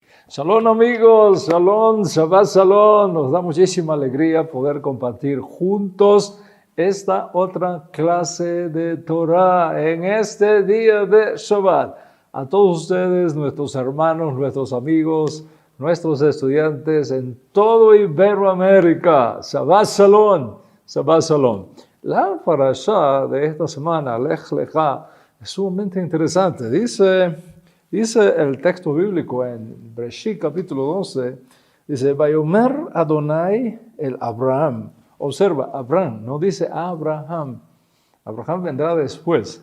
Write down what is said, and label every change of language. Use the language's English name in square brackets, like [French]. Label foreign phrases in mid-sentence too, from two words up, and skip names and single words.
[Hebrew] Shalom amigos, שלום, שבת שלום. [Spanish] Nos da muchísima alegría poder compartir juntos esta otra clase de Torah en este día de Shabbat. A todos ustedes, nuestros hermanos, nuestros amigos, nuestros estudiantes en todo Iberoamérica. [Hebrew] שבת שלום, שבת שלום. [Spanish] La parashá de esta semana, Lech Lecha, es sumamente interesante. Dice el texto bíblico en Bereshit capítulo 12, dice, [Hebrew] ויאמר אדוני אל אברהם. [Spanish] Observa, Abraham, no dice Abraham. Abraham vendrá después.